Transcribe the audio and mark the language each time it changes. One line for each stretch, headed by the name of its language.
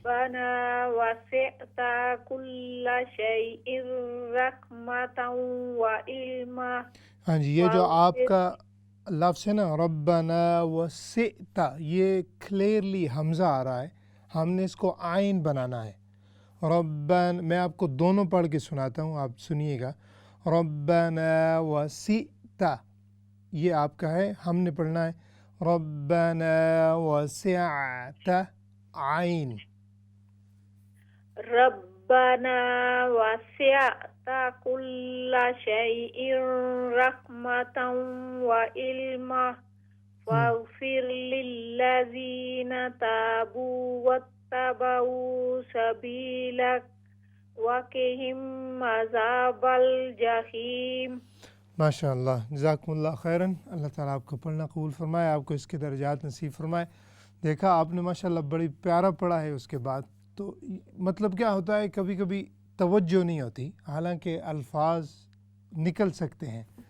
Arabic: ربنا وسعت كل شيء رحمة وعلما.
Urdu: ہاں جی یہ جو آپ کا لفظ ہے نا
Arabic: ربنا وسعت
Urdu: یہ کلیئرلی حمزہ آ رہا ہے. ہم نے اس کو عین بنانا ہے. ربنا میں آپ کو دونوں پڑھ کے سناتا ہوں آپ سنیے گا.
Arabic: ربنا وسعت
Urdu: یہ آپ کا ہے. ہم نے پڑھنا ہے
Arabic: ربنا وسعت
Urdu: عین.
Arabic: ربنا وسعت كل شيء رحمة وعلما. فاغفر للذين تابوا واتبعوا سبيلك وقهم عذاب الجحیم.
Urdu: ماشاء اللہ جزاکم اللہ خیراً. اللہ تعالیٰ آپ کو پڑھنا قبول فرمائے آپ کو اس کے درجات نصیب فرمائے. دیکھا آپ نے ماشاء اللہ بڑی پیارا پڑھا ہے. اس کے بعد تو مطلب کیا ہوتا ہے کبھی کبھی توجہ نہیں ہوتی حالانکہ الفاظ نکل سکتے ہیں.